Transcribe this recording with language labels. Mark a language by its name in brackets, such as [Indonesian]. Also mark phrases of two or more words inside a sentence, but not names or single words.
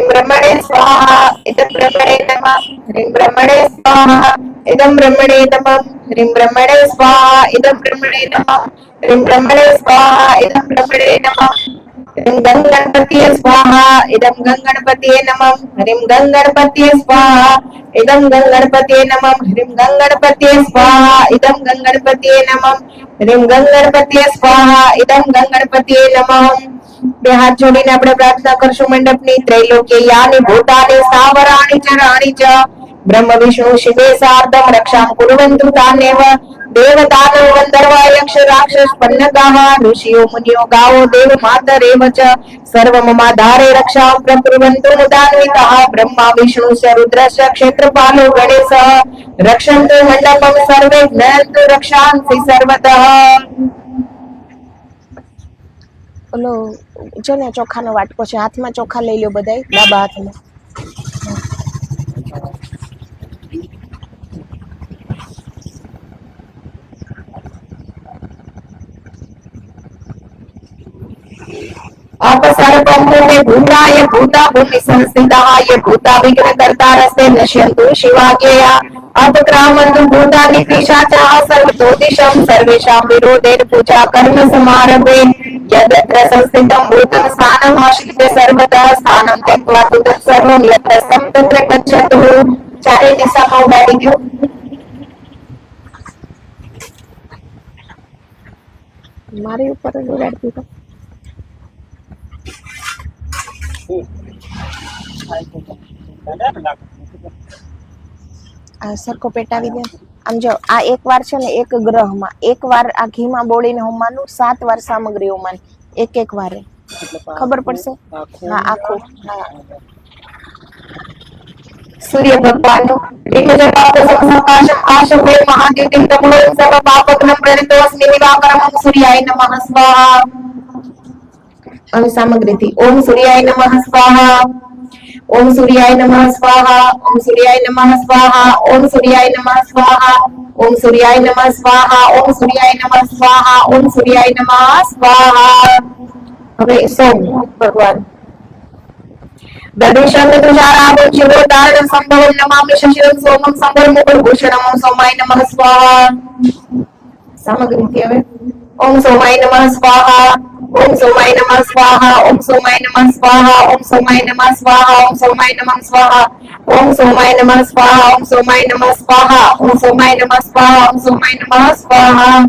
[Sanskrit] ब्रह्मणे स्वाहा इदं ब्रह्मणे नमः हरिं ब्रह्मणे स्वाहा इदं ब्रह्मणे नमः हरिं ब्रह्मणे स्वाहा इदं ब्रह्मणे नमः हरिं ब्रह्मणे स्वाहा इदं ब्रह्मणे नमः हरिं गंगणपतये स्वाहा इदं गंगणपतये नमः हरिं गंगणपतये स्वाहा इदं गंगणपतये नमः हरिं गंगणपतये स्वाहा इदं गंगणपतये नमः हरिं गंगणपतये स्वाहा इदं गंगणपतये नमः [Gujarati] બે હાથ જોડીને આપણે પ્રાર્થના કરશું મંડપની [Sanskrit] ત્રૈલોક્ય યાની ભૂતાની સ્થાવરાણી ચ રાણી ચ ब्रह्म विष्णु शिवे सार्धं रक्षां कुर्वन्तु तान्येव देवदानव गन्धर्व यक्ष राक्षस पन्नगाः ऋषियो मुनियो गावो देव मातरेव च सर्वममाधारे रक्षां प्रकुर्वन्तु मुदान्विताः ब्रह्मा विष्णु च रुद्रश्च क्षेत्रपालो गणेशः रक्षन्तु मण्डपं सर्वे ज्ञान्तु रक्षांसि सर्वतः [Gujarati] ઓલો જો ને ચોખાનો વાટકો છે હાથમાં ચોખા લઈ લો બધાય ડાબા હાથમાં [Sanskrit] अपसर्पमुने भूताय भूता भूमि संस्थिताय भूता विघ्नकर्तारस्ते नश्यन्तु शिवाज्ञया अपक्रामन्तु भूतानि पिशाचाः सर्वतो दिशं सर्वेषां विरोधेन पूजा कर्म समारभे यत्र संस्थितं भूतं स्थानम् आश्रित्य सर्वतः स्थानं त्यक्त्वा तु तत्सर्वं यत्र तत्र गच्छतु [Gujarati] ચારે દિશામાં ઉડાડી ગયો મારી ઉપર જ ઉડાડી દીધો આ સરખો પેટાવી દે આમ જો આ એક વાર છે ને એક ગ્રહમાં એક વાર આ ઘીમાં બોળીને હોમવાનું 7 વાર સામગ્રી હોમવાની એક વારે ખબર પડશે હા આખું હા [Sanskrit] सूर्य भगवान महाद्युतिं तमो सर्व पापग्नं प्रणतोऽस्मि दिवाकरं सूर्याय नमः स्वाहा [Gujarati] અને સામગ્રીથી [Sanskrit] ઓમ સૂર્યાય નમઃ સ્વાહા ओम सूर्याय नमः स्वाहा ओम सूर्याय नमः स्वाहा ओम सूर्याय नमः स्वाहा ओम सूर्याय नमः स्वाहा ओम सूर्याय नमः स्वाहा ओम सूर्याय नमः स्वाहा [Gujarati] હવે સોમ ભગવાન [Sanskrit] दर्शनं तुषाराभं शिरोधारणं संभवं नमामि शशिरं सोमं संभवमुकुलभूषणं ओम सोमाय नमः स्वाहा सामग्री હવે ओम सोमाय नमः स्वाहा ओम सोमाय नमः स्वाहा ओम सोमाय नमः स्वाहा ओम सोमाय नमः स्वाहा ओम सोमाय नमः स्वाहा ओम सोमाय नमः स्वाहा ओम सोमाय नमः स्वाहा ओम सोमाय नमः स्वाहा ओम सोमाय नमः स्वाहा